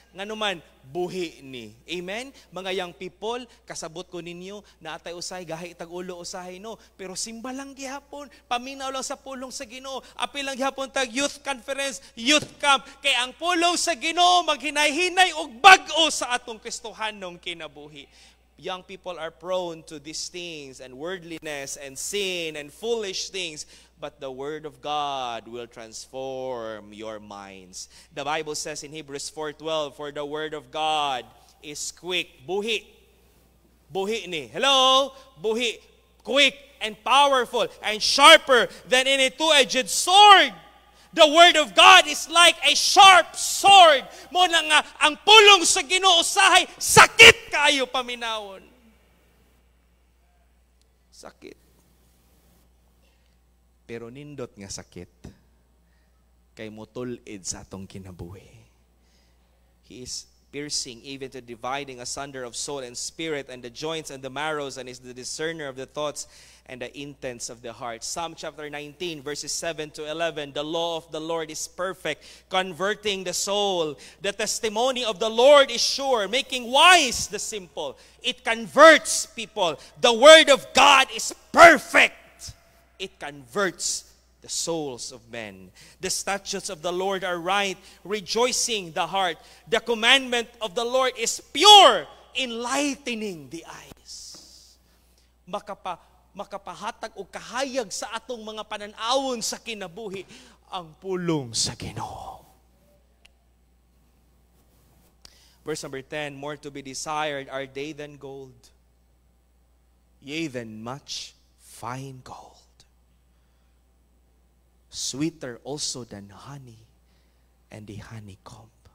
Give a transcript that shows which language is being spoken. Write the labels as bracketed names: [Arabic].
[Cebuano] Nga naman, buhi ni. Amen? Mga young people, kasabot ko ninyo, na atay usay, gahi itag ulo usahay no. Pero simba lang gihapon, paminaw lang sa pulong sa Ginoo. Apil lang gihapon tag youth conference, youth camp. Kay ang pulong sa Ginoo, maghinay-hinay og bag-o sa atong Kristohanong kinabuhi. [English] Young people are prone to these things and worldliness and sin and foolish things. But the Word of God will transform your minds. The Bible says in Hebrews 4:12, for the Word of God is quick. [Cebuano] Buhi. Buhi ni. Hello? Buhi. [English] Quick and powerful and sharper than any two-edged sword. The Word of God is like a sharp sword. [Cebuano] Mo na nga, ang pulong sa Ginoo usahay, sakit kayo paminawon. Sakit. Pero nindot nga sakit, kay motulid sa atong kinabuhi. [English] He is piercing even to dividing asunder of soul and spirit and the joints and the marrows, and is the discerner of the thoughts and the intents of the heart. Psalm chapter 19 verses 7 to 11, the law of the Lord is perfect, converting the soul. The testimony of the Lord is sure, making wise the simple. It converts people. The word of God is perfect. It converts the souls of men. The statutes of the Lord are right, rejoicing the heart. The commandment of the Lord is pure, enlightening the eyes. [Cebuano] Makapahatag o kahayag sa atong mga pananawon sa kinabuhi ang pulong sa Ginoo. [English] Verse number 10, more to be desired are they than gold, yea, than much fine gold. Sweeter also than honey and the honeycomb.